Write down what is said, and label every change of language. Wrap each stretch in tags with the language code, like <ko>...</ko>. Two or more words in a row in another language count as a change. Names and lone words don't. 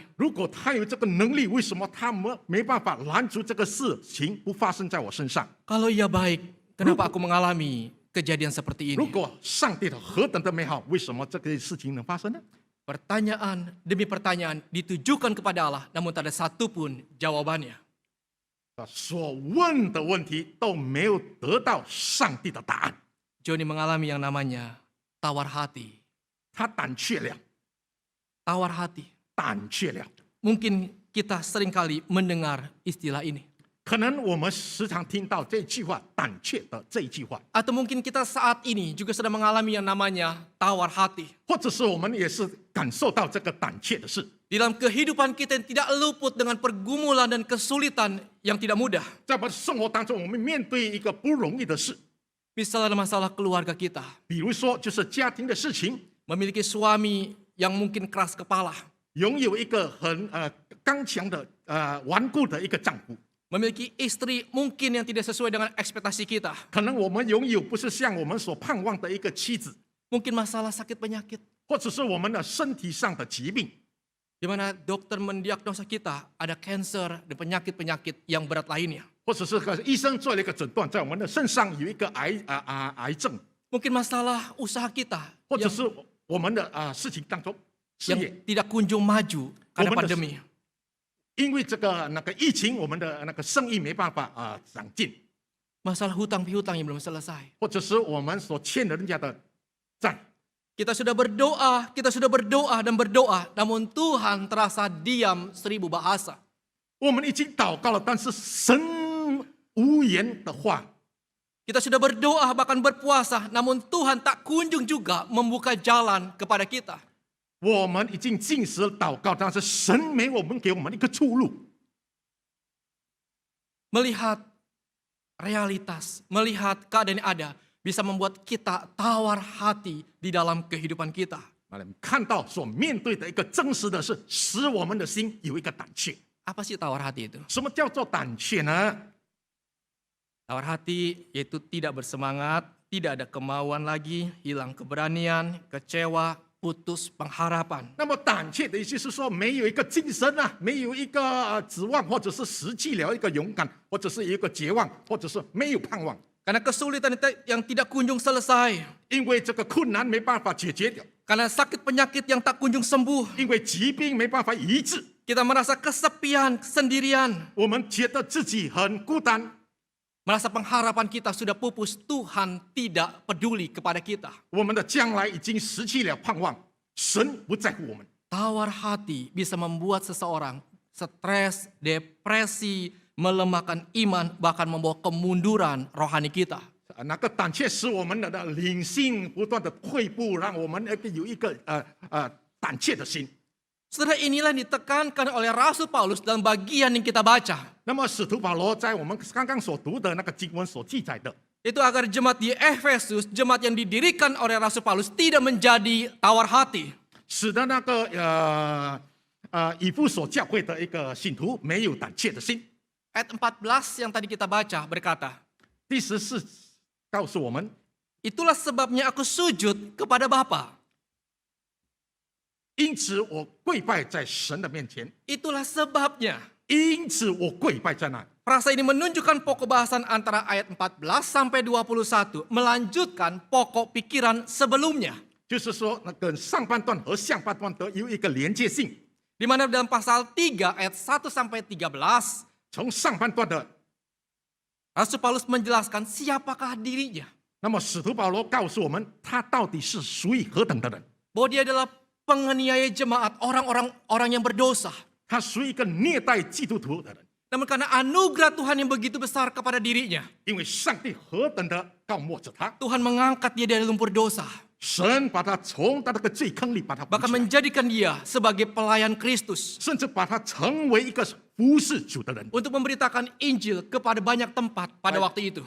<zh>如果他有这个能力，为什么他没办法拦住这个事情不发生在我身上？</zh> <id>Kalau ia baik, kenapa aku mengalami kejadian seperti</id> <zh>如</zh> <id>ini?</id> <zh>果上帝的何等的美好，为什么这个事情能发生呢？</zh> <id>Pertanyaan demi pertanyaan ditujukan kepada Allah, namun tak ada satupun jawabannya.</id> <zh>所问的问题都没有得到上帝的答案，</zh> <id>Johnny mengalami yang namanya tawar hati.</id> <zh>他胆怯了，</zh> <id>Tawar hati.</id> <zh>胆怯了。</zh> <id>Mungkin kita seringkali mendengar istilah ini.</id> <zh>可能我们时常听到这句话，胆怯的这一句话，</zh> <id>Atau mungkin kita saat ini juga sedang mengalami yang namanya tawar hati.</id> <zh>或者是我们也是感受到这个胆怯的事。</zh> <id>Di dalam kehidupan kita yang tidak luput dengan pergumulan dan kesulitan yang tidak mudah.</id> <zh>在我们的生活当中，我们面对一个不容易的事，</zh> <id>Misalnya masalah keluarga kita.</id> <zh>比如说就是家庭的事情，</zh> <id>Memiliki suami yang mungkin keras kepala.</id> <zh>拥有一个很刚强的顽固的一个丈夫，</zh> <id>memiliki istri mungkin yang tidak sesuai dengan ekspektasi kita.</id> <zh>可能我们拥有不是像我们所盼望的一个妻子，</zh> <id>Mungkin masalah sakit penyakit,</id> <zh>或者是我们的身体上的疾病，</zh> <id>di mana dokter mendiagnosa kita ada cancer dan penyakit-penyakit yang berat lainnya.</id> <zh>或者是医生做了一个诊断，在我们的身上有一个癌症，</zh> <id>Mungkin masalah usaha kita</id> <zh>或者</zh> <id>yang,</id> <zh>是我们的事情当中事</zh> <id>yang</id> <zh>业，</zh> <id>tidak kunjung maju karena Momen pandemi.</id> <zh>因为这个疫情，我们的生意没办法长进，</zh> <id>Masalah hutang piutang yang belum selesai.</id> <zh>或者是我们所欠的人家的债，</zh> <id>Kita sudah berdoa dan berdoa, namun Tuhan terasa diam 1000 bahasa.</id> <zh>我们已经祷告了，但是神无言的话。</zh> <id>Kita sudah berdoa bahkan berpuasa, namun Tuhan tak kunjung juga membuka jalan kepada kita.</id> <zh>我们已经尽实祷告，但是神没给我们一个出路。</zh> <id>Melihat realitas, melihat keadaan yang ada, bisa membuat kita tawar hati di dalam kehidupan kita.</id> <zh>看到所面对的一个真实的事，使我们的心有一个胆怯。</zh> <id>Apa sih tawar hati itu?</id> <zh>什么叫做胆怯呢？</zh> <id>Tawar hati yaitu tidak bersemangat, tidak ada kemauan lagi, hilang keberanian, kecewa, putus pengharapan.</id> <zh>那么胆怯的意思是说，没有一个精神啊，没有一个指望，或者是失去了一个勇敢，或者是一个绝望，或者是没有盼望，</zh> <id>Karena kesulitan yang tidak kunjung selesai.</id> <zh>因为这个困难没办法解决掉，</zh> <id>Karena sakit penyakit yang tak kunjung sembuh.</id> <zh>因为疾病没办法医治，</zh> <id>Kita merasa kesepian, kesendirian.</id> <zh>我们觉得自己很孤单，</zh> <id>Merasa pengharapan kita sudah pupus, Tuhan tidak peduli kepada kita.</id> <zh>我们的将来已经失去了盼望，神不在乎我们。</zh> <id>Tawar hati bisa membuat seseorang stres, depresi, melemahkan iman, bahkan membawa kemunduran rohani kita.</id> <zh>那个胆怯使我们的灵性不断的退步，让我们有一个胆怯的心。</zh> <id>Saudara, inilah yang ditekankan oleh Rasul Paulus dalam bagian yang kita baca.</id> <zh>那么使徒保罗在我们刚刚所读的那个经文所记载的，</zh> <id>Itu agar jemaat di Efesus, jemaat yang didirikan oleh Rasul Paulus tidak menjadi tawar hati.</id> <zh>使得那个以弗所教会的一个信徒没有胆怯的心。</zh> <id>Ayat 14 yang tadi kita baca berkata,</id> <zh>第14告诉我们，</zh> <id>itulah sebabnya aku sujud kepada Bapa.</id> <zh>因此我跪拜在神的面前，</zh> <id>Itulah sebabnya.</id> <zh>因此我跪拜在那。</zh> <id>Frasa ini menunjukkan pokok bahasan antara ayat 14 sampai 21, melanjutkan pokok pikiran sebelumnya.</id> <zh>就是说，那个上半段和下半段都有一个连接性。</zh> <id>Di mana dalam pasal 3 ayat 1 sampai 13,</id> <zh>从上半段的，</zh> <id>Rasul Paulus menjelaskan siapakah dirinya.</id> <zh>那么使徒保罗告诉我们，他到底是属于何等的人？</zh> <id>Bahwa dia adalah penganiaya jemaat, orang yang berdosa.</id> <zh>他属于一个虐待基督徒的人，</zh> <id>Namun karena anugerah Tuhan yang begitu besar kepada dirinya,</id> <zh>因为上帝何等的膏抹着他，</zh> <id>Tuhan mengangkat dia dari lumpur dosa.</id> <zh>神把他从他那个罪坑里把他扶</zh> <id>Bahkan</id> <zh>起来，</zh> <id>menjadikan dia sebagai pelayan Kristus.</id> <zh>甚至把他成为一个服侍主的人。</zh> <id>Untuk memberitakan Injil kepada banyak tempat pada waktu itu.</id>